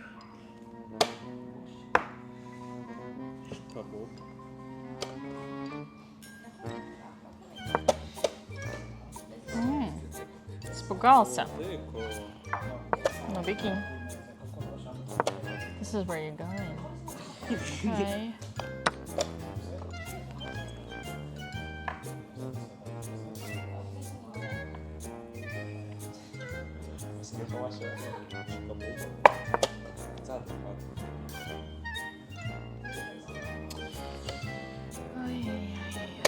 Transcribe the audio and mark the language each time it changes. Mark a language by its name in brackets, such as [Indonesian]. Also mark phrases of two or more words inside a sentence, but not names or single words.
[Portuguese] Acabou. [Russian] Испугался. Теко. [English] No biggie. This is where you're going. Okay. [Portuguese] Você quer falar, chefe? Acabou. Exato, Ai, ai, ai,